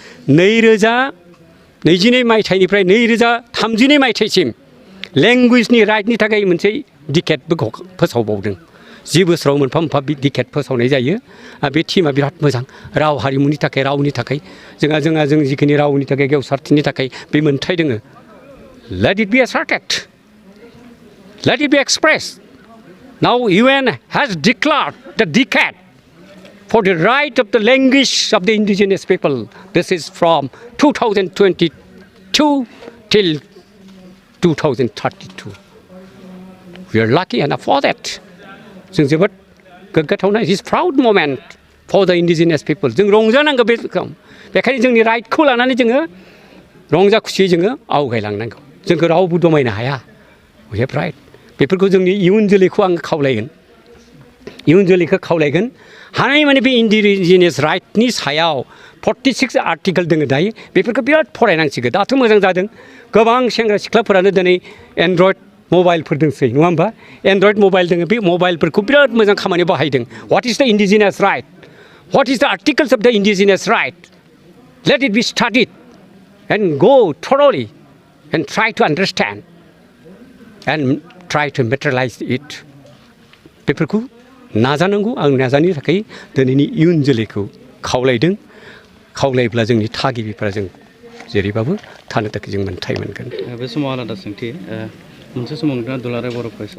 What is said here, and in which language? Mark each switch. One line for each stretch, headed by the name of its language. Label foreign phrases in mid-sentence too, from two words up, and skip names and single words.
Bodo: 2022 मायथाइनिफ्राय 2032 मायथाइसिम लेंगुवेजनि राइटनि थाखाय मोनसे डिकेटबो फोसावबावदों 10 बोसोराव मोनफा मोनफा डिकेट फोसावनाय जायो बे टिमा बिराद मोजां राव हारिमुनि थाखाय रावनि थाखाय जों जिखिनि रावनि थाखाय गेवसारथिनि थाखाय बे मोन्थाय दोङो
English: let it be asserted let it be express Now UN has declared the decade for the right of the language of the indigenous people. This is from 2022 till 2032. We are lucky enough for that.
Bodo: जों जोबोद गोग्गाथावना
English: it is proud moment for the indigenous people.
Bodo: जों रंजानांगौ बे बेखायनो जोंनि राइटखौ लानानै जोङो रंजा खुसियै जोङो आवगायलांनांगौ जोंखौ रावबो दमायनो हाया
English: we have right.
Bodo: बेफोरखौ जोंनि इयुन जोलैखौ आं खावलायगोन हानायमानि बे इन्डिजिनियास राइटनि सायाव 46 आर्टिकेल दङ दायो बेफोरखौ बिराद फरायनांसिगोन दाथ' मोजां जादों गोबां सेंग्रा सिख्लाफोरानो दिनै एन्ड्रइड मबाइलफोर दंसै नङा होमबा एन्ड्रइड मबाइल दङ बे मबाइलफोरखौ बिराद मोजां खामानियाव बाहायदों
English: what is the indigenous right what is the articles of the indigenous right let it be studied and go thoroughly and try to understand and try to materialize it
Bodo: बेफोरखौ नाजानांगौ आं नाजानो थाखाय दिनैनि इयुन जोलैखौ खावलायोब्ला जोंनि थागिबिफोरा जों जेरैबाबो थानो थाखाय जों मोन्थाय मोनगोन बे समाव आलादा सोंथि मोनसे समाव नोंथाङा दुलाराय बर' फरायसा